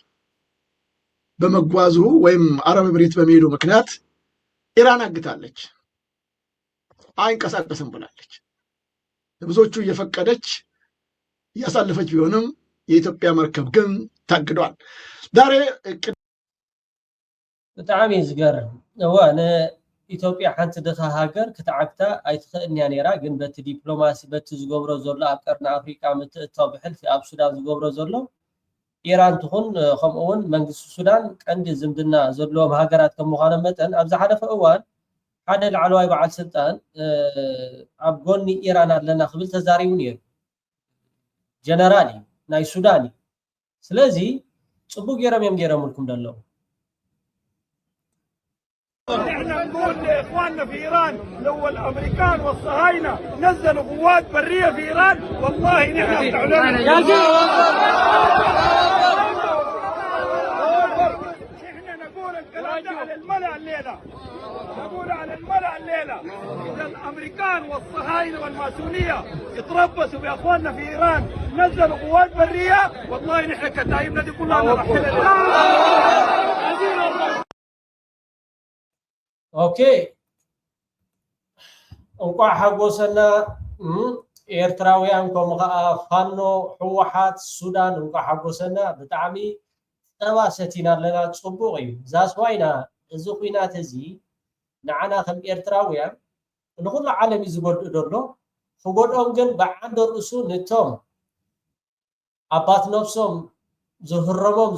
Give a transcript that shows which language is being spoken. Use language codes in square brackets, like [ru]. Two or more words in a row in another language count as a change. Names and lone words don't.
[am] በመጓዙ ወይም አረብ ኤሚሬት በመሄዱ ምክንያት ኢራን አግታለች፣ አይንቀሳቀስም ብላለች። ለብዙዎቹ እየፈቀደች እያሳለፈች ቢሆንም የኢትዮጵያ መርከብ ግን ታግዷል። ዛሬ [ti] ብጣዕሚ ዝገርም ኢትዮጵያ ሓንቲ ድኻ ሃገር ክትዓግታ ኣይትኽእልንያ ነይራ። ግን በቲ ዲፕሎማሲ በቲ ዝገብሮ ዘሎ ኣብ ቀርኒ ኣፍሪቃ ምትእታው ብሕልፊ ኣብ ሱዳን ዝገብሮ ዘሎ ኢራን ትኹን ከምኡ እውን መንግስቲ ሱዳን ቀንዲ ዝምድና ዘለዎም ሃገራት ከም ምዃኖም መጠን ኣብ ዝሓለፈ እዋን ሓደ ላዕለዋይ በዓል ስልጣን ኣብ ጎኒ ኢራን ኣለና ክብል ተዛሪቡ ነይሩ። ጀነራል እዩ ናይ ሱዳን እዩ። ስለዚ ፅቡቅ ገይሮም እዮም ገይሮምልኩም ደለዉ። [ar] احنا نقول لاخواننا في ايران لو الامريكان والصهاينه نزلوا قوات بريه في ايران والله نحن احنا نقول الكلام ده على الملأ الليله، نقول على الملأ الليله اذا الامريكان والصهاينه والماسونيه يتربصوا باخواننا في ايران نزلوا قوات بريه والله نحن كتايبنا دي كلها نرحل [ti] ኦኬ እንኳን ሓጎሰና ኤርትራውያን ከምኡ ከዓ ፋኖ ሕወሓት ሱዳን እንኳን ሓጎሰና ብጣዕሚ ፀባ ሰቲና ኣለና። ፅቡቅ እዩ ዛስዋይና እዚ ኩናት እዚ ንዓና ከም ኤርትራውያን ንኩሉ ዓለም እዩ ዝጎድእ ደሎ። ክጎድኦም ግን ብዓንዲ ርእሱ ነቶም ኣባት ነፍሶም ዝህረሞም